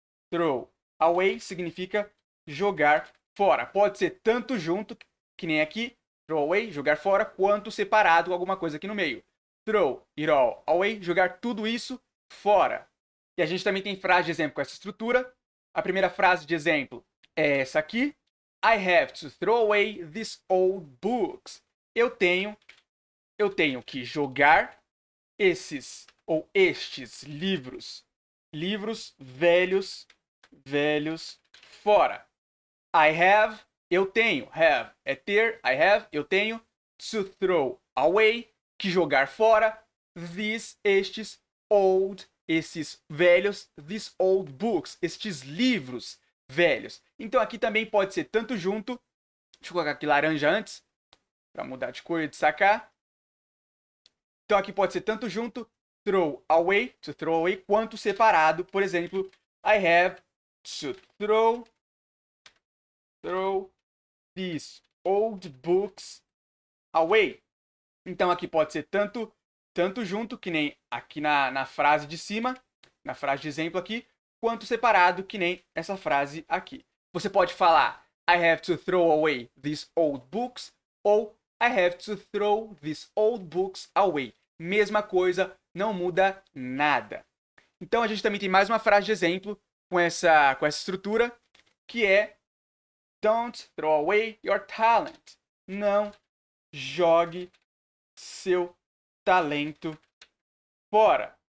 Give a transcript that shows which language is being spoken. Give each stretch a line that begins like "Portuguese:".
Portuguese: Throw away significa jogar fora. Pode ser tanto junto, que nem aqui,
English: throw away,
Portuguese: jogar fora, quanto separado, alguma coisa aqui no meio.
English: Throw it all away,
Portuguese: jogar tudo isso fora. E a gente também tem frase de exemplo com essa estrutura. A primeira frase de exemplo é essa aqui.
English: I have to throw away these old books.
Portuguese: Eu tenho que jogar esses ou estes livros velhos fora.
English: I have,
Portuguese: eu tenho, have é ter, I have, eu tenho,
English: to throw away,
Portuguese: que jogar fora, estes old, esses velhos,
English: these old books,
Portuguese: estes livros velhos. Então aqui também pode ser tanto junto, deixa eu colocar aqui laranja antes, para mudar de cor e de sacar. Então aqui pode ser tanto junto, throw away,
English: to throw away,
Portuguese: quanto separado. Por exemplo,
English: I have to throw these old books away.
Portuguese: Então aqui pode ser tanto junto, que nem aqui na frase de cima, na frase de exemplo aqui, quanto separado, que nem essa frase aqui. Você pode falar
English: I have to throw away these old books
Portuguese: ou
English: I have to throw these old books away.
Portuguese: Mesma coisa, não muda nada. Então a gente também tem mais uma frase de exemplo com essa estrutura, que é
English: don't throw away your talent.
Portuguese: Não jogue seu talento fora.